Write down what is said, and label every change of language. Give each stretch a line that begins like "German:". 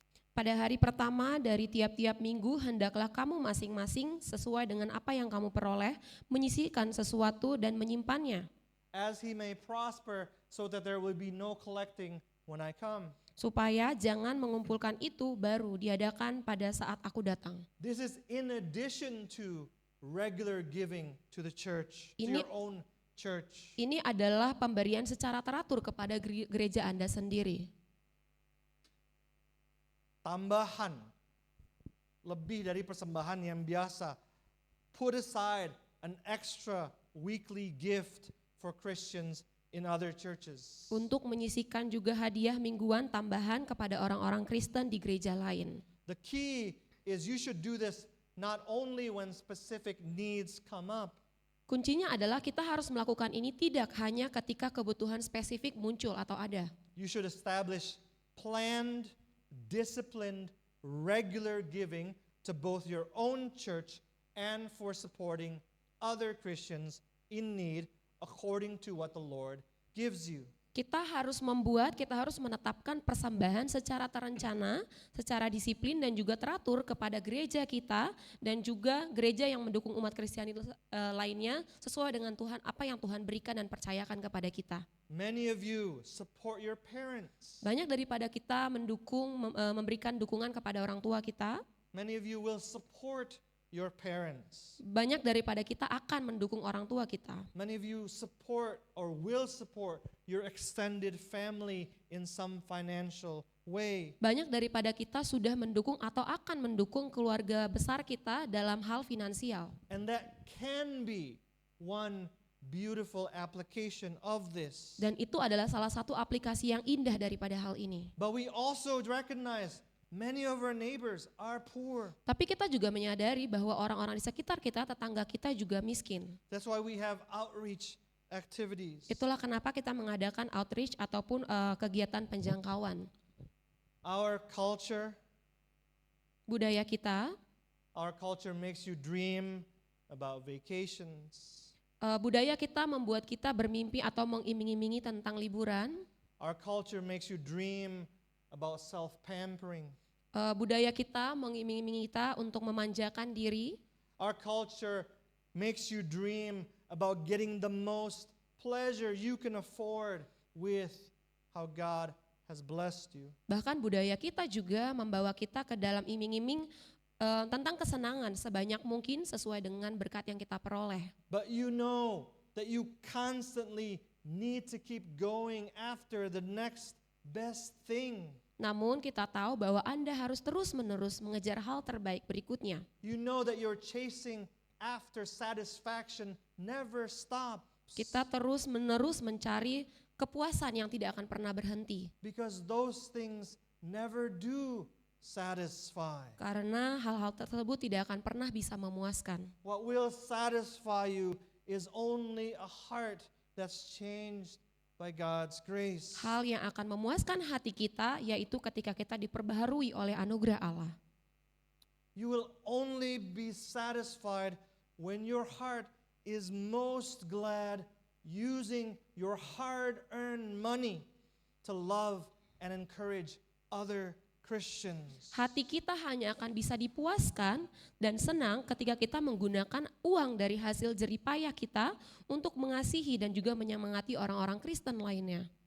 Indonesian: Pada hari pertama dari tiap-tiap minggu, hendaklah kamu masing-masing sesuai dengan apa yang kamu peroleh, menyisihkan sesuatu dan menyimpannya,
English: As he may prosper, so that there will be no collecting when I come.
Indonesian: supaya jangan mengumpulkan itu baru diadakan pada saat aku datang.
English: This is in addition to regular giving to the church, to
Indonesian: Ini-
English: your own church.
Indonesian: Ini adalah pemberian secara teratur kepada gereja Anda sendiri. Tambahan, lebih dari persembahan yang biasa.
English: Put aside an extra weekly gift for Christians in other churches.
Indonesian: Untuk menyisihkan juga hadiah mingguan tambahan kepada orang-orang Kristen di gereja lain.
English: The key is you should do this not only when specific needs come up,
Indonesian: Kuncinya adalah kita harus melakukan ini tidak hanya ketika kebutuhan spesifik muncul atau ada.
English: you should establish planned, disciplined, regular giving to both your own church and for supporting other Christians in need according to what the Lord gives you.
Indonesian: Kita harus menetapkan persembahan secara terencana, secara disiplin dan juga teratur kepada gereja kita dan juga gereja yang mendukung umat Kristiani lainnya sesuai dengan apa yang Tuhan berikan dan percayakan kepada kita.
English: Many of you support your parents.
Indonesian: Banyak daripada kita memberikan dukungan kepada orang tua kita,
English: Many of you will support your parents.
Indonesian: banyak daripada kita akan mendukung orang tua kita.
English: Many of you support or will support your extended family in some financial way.
Indonesian: Banyak daripada kita sudah mendukung atau akan mendukung keluarga besar kita dalam hal finansial.
English: And that can be one beautiful application of this.
Indonesian: Dan itu adalah salah satu aplikasi yang indah daripada hal ini.
English: But we also recognize many of our neighbors are poor.
Indonesian: Tapi kita juga menyadari bahwa orang-orang di sekitar kita, tetangga kita juga miskin.
English: That's why we have outreach activities.
Indonesian: Itulah kenapa kita mengadakan outreach ataupun kegiatan penjangkauan.
English: Our culture makes you dream about vacations.
Indonesian: Budaya kita membuat kita bermimpi atau mengiming-imingi tentang liburan.
English: Our culture makes you dream about self-pampering.
Indonesian: Budaya kita mengiming-imingi kita untuk memanjakan diri.
English: Our culture makes you dream about getting the most pleasure you can afford with how God has blessed you.
Indonesian: Bahkan budaya kita juga membawa kita ke dalam iming-iming tentang kesenangan sebanyak mungkin sesuai dengan berkat yang kita peroleh.
English: But you know that you constantly need to keep going after the next best thing.
Indonesian: Namun kita tahu bahwa Anda harus terus-menerus mengejar hal terbaik berikutnya.
English: You know that your chasing after satisfaction never stops.
Indonesian: Kita terus-menerus mencari kepuasan yang tidak akan pernah berhenti.
English: Because those things never do satisfy.
Indonesian: Karena hal-hal tersebut tidak akan pernah bisa memuaskan.
English: What will satisfy you is only a heart that's changed by God's grace.
Indonesian: Hal yang akan memuaskan hati kita yaitu ketika kita diperbaharui oleh anugerah Allah.
English: You will only be satisfied when your heart is most glad using your hard-earned money to love and encourage other Christians.
Indonesian: Hati kita hanya akan bisa dipuaskan dan senang ketika kita menggunakan uang dari hasil jerih payah kita untuk mengasihi dan juga menyemangati orang-orang Kristen lainnya.